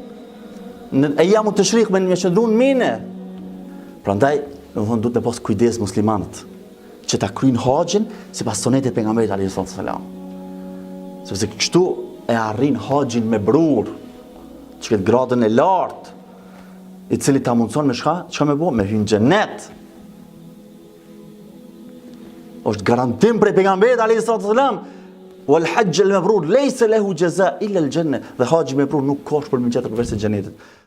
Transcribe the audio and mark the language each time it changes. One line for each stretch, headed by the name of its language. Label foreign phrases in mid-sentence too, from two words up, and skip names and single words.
Albanian: E jamu të shrik me qëndru në Minë. Prandaj, duhet të pas kujdes muslimanët që ta kryjnë haxhin sipas sunetit pejgamberit
Arabic: عليه السلام.
Albanian: Sepse kështu e arrin haxhin me brur, që këtë gradën e lartë, i cili ta mundson me çka me bë, me hyrë në xhenet. Është garantim prej pejgamberit
Arabic: عليه السلام، والحج المبرور ليس له جزاء إلا الجنة.
Albanian: Dhe haxhi me brur nuk ka shpërblim tjetër përveç se xhenetit.